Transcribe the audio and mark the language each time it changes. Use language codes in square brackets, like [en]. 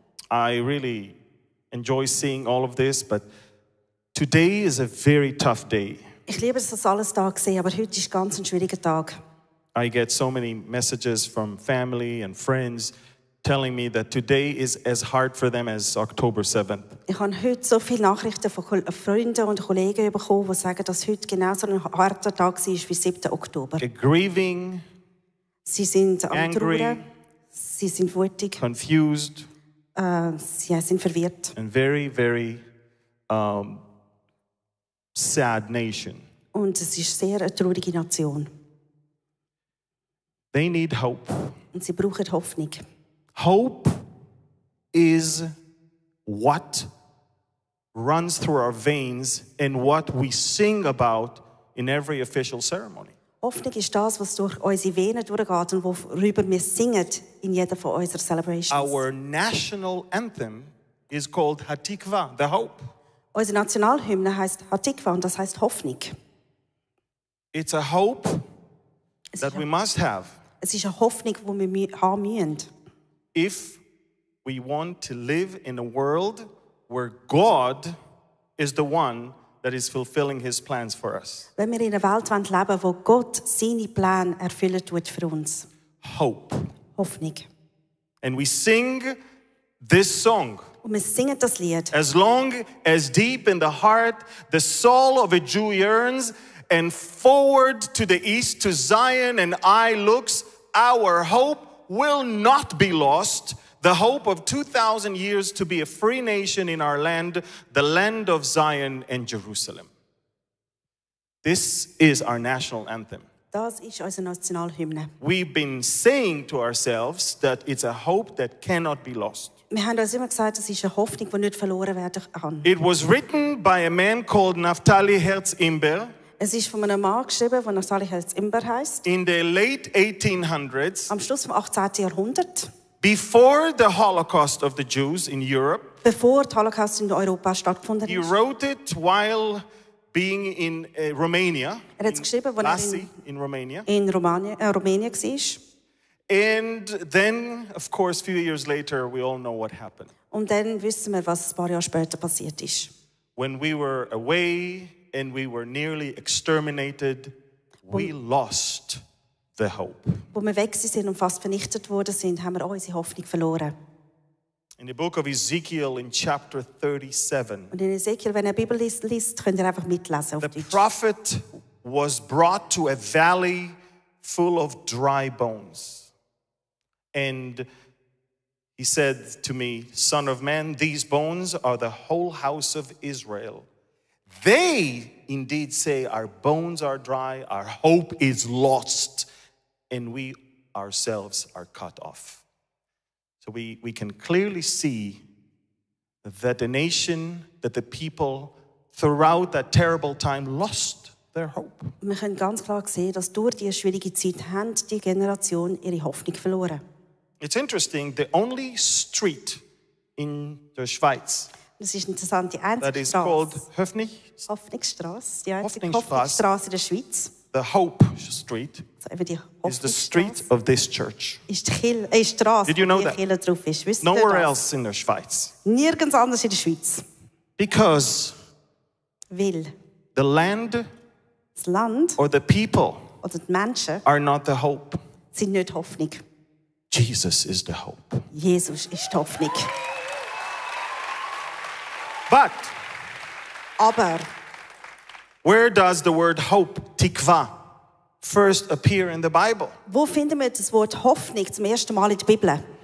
[en] I really enjoy seeing all of this, but today is a very tough day. [de] Ich liebe es, das alles da zu sehen, aber heute ist ganz ein schwieriger Tag. [en] I get so many messages from family and friends telling me that today is as hard for them as October 7th. [de] Ich habe heute so viele Nachrichten von Freunden und Kollegen bekommen, die sagen, dass heute genau so ein harter Tag war wie 7. Oktober. [en] Grieving, [de] Sie sind am [en] angry, [de] Trauern, sie sind wütig, [en] confused, [de] sie sind verwirrt. [en] and very, very sad nation. [de] Und es ist sehr eine traurige Nation. [en] They need hope. [de] Und sie brauchen Hoffnung. [en] Hope is what runs through our veins and what we sing about in every official ceremony. [de] Hoffnung ist das, was durch unsere Venen durchgeht und worüber wir singen in jeder von unseren Celebrations. [en] Our national anthem is called Hatikva, the hope. [de] Unsere Nationalhymne heißt Hatikva und das heißt Hoffnung. [en] It's a hope that we must have [de] Es ist eine Hoffnung, die wir haben müssen. [en] if we want to live in a world where God is the one that is fulfilling his plans for us. [de] Wenn wir in einer Welt leben wollen, wo Gott seine Pläne erfüllen tut für uns. [en] Hope. [de] Hoffnung. [en] And we sing this song. [de] Und wir singen das Lied. [en] As long as deep in the heart the soul of a Jew yearns, and forward to the east to Zion and eye looks, our hope will not be lost. The hope of 2,000 years to be a free nation in our land, the land of Zion and Jerusalem. This is our national anthem. [de] Das ist unsere Nationalhymne. [en] We've been saying to ourselves that it's a hope that cannot be lost. [de] Wir haben uns immer gesagt, es ist eine Hoffnung, die nicht verloren werden kann. [en] It was written by a man called Naftali Herz-Imber. [de] Es ist von einem Mann geschrieben, der Naftali Herz-Imber heißt. [en] In the late 1800s, [de] Am Schluss des 18. Jahrhunderts, [en] before the Holocaust of the Jews in Europe, [de] bevor der Holocaust in Europa stattgefunden [en] he [de] ist. [en] wrote it while being in Romania, [de] Er hat es geschrieben, als er [en] Lassi in Romania. [de] in Rumänien war. [en] And then, of course, a few years later, we all know what happened. [de] Und dann wissen wir, was ein paar Jahre später passiert ist. [en] When we were away and we were nearly exterminated, we lost the hope. [de] Wo wir weg sind und fast vernichtet worden sind, haben wir auch unsere Hoffnung verloren. [en] In the book of Ezekiel in chapter 37, [de] Und in Ezekiel, wenn ihr die Bibel liest, könnt ihr einfach mitlesen auf [en] the [de] Deutsch. [en] prophet was brought to a valley full of dry bones. And he said to me, "Son of man, these bones are the whole house of Israel. They indeed say, our bones are dry, our hope is lost, and we ourselves are cut off." So we can clearly see that the nation, that the people throughout that terrible time lost their hope. [de] Wir können ganz klar sehen, dass durch diese schwierige Zeit haben die Generation ihre Hoffnung verloren. [en] It's interesting, the only street [de] in der Schweiz Das ist interessant, die [en] that [de] einzige [en] is called [de] Straße, Hoffnungsstraße, die einzige Hoffnungsstraße. Hoffnungsstraße in der Schweiz, [en] the Hope Street, [de] also eben die [en] is the street [de] Hoffnungsstraße, [en] of this church. [de] ist die Straße, [en] Did you know [de] wo die [en] that? [de] Kirche drauf ist. Wisst ihr [en] Nowhere [de] das? [en] else [de] in der Schweiz. Nirgends anders in der Schweiz. [en] Because [de] Weil [en] the land [de] das Land [en] or the people [de] oder die Menschen [en] are not the hope. [de] sind nicht Hoffnung. [en] Jesus is the hope. [de] Jesus ist die Hoffnung. [en] But [de] Aber [en] where does the word hope, tikva, first appear in the Bible? [de] wo finden wir das Wort Hoffnung zum ersten Mal in der Bibel?